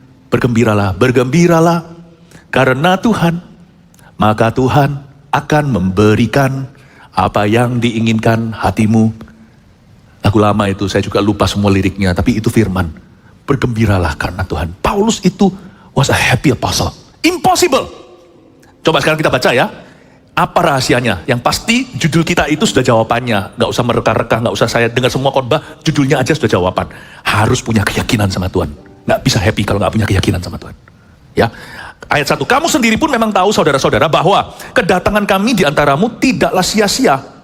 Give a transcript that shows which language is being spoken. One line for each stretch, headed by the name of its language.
Indonesian: Bergembiralah, karena Tuhan, maka Tuhan akan memberikan apa yang diinginkan hatimu. Lagu lama itu, saya juga lupa semua liriknya, tapi itu firman. Bergembiralah karena Tuhan.
English: Paulus itu was a happy apostle.
Indonesian: Impossible. Coba sekarang kita baca ya. Apa rahasianya? Yang pasti judul kita itu sudah jawabannya. Gak usah mereka-reka, gak usah saya dengar semua khotbah, judulnya aja sudah jawaban. Harus punya keyakinan sama Tuhan. Gak bisa happy kalau gak punya keyakinan sama Tuhan. Ya. Ayat 1, kamu sendiri pun memang tahu saudara-saudara bahwa kedatangan kami di antaramu tidaklah sia-sia.